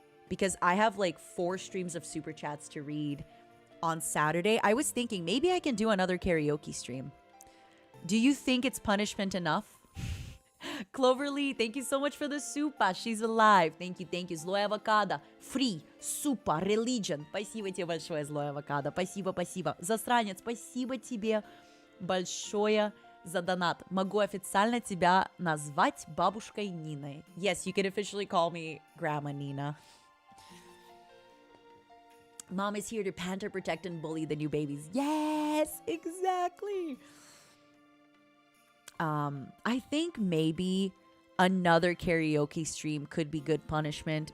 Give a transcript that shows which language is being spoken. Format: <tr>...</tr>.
<en>Because I have like 4 streams of super chats to read on Saturday. I was thinking maybe I can do another karaoke stream. Do you think it's punishment enough? Cloverly, thank you so much for the super. She's alive. Thank you, thank you. Злой авокадо. Free. Super. Religion.</en> <ru>Спасибо тебе большое, злой авокадо. Спасибо, спасибо. Засранец, спасибо тебе большое за донат. Могу официально тебя назвать бабушкой Ниной.</ru> <en>Yes, you can officially call me Grandma Nina. Mom is here to panter, protect, and bully the new babies. Yes, exactly. I think maybe another karaoke stream could be good punishment.</en>